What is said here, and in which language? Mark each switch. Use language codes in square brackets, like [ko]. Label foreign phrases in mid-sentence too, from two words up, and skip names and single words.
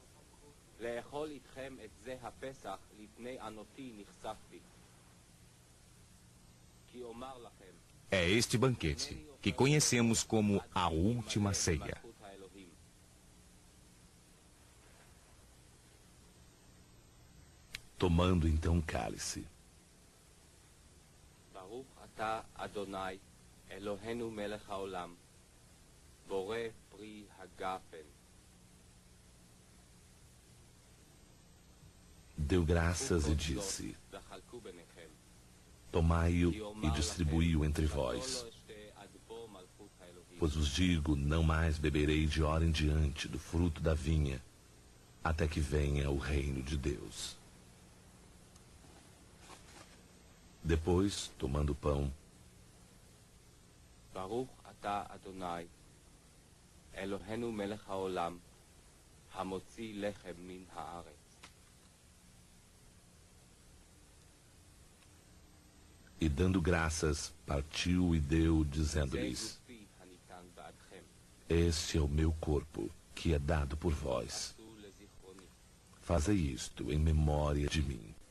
[pt] É este banquete que conhecemos como a última ceia. Tomando então o cálice. [he] ברוך אתה אדני אלהינו מלך העולם, בורא פרי הגפן. [pt] Deu graças e disse: tomai-o e distribui-o entre vós. Pois vos digo, não mais beberei de hora em diante do fruto da vinha, até que venha o reino de Deus. Depois, tomando o pão, [he] ברוך אתה אדני, אלהינו מלך העולם, המוציא לחם מן הארץ. [pt] e dando graças, partiu e deu, dizendo-lhes: este é o meu corpo, que é dado por vós. Fazei isto em memória de mim.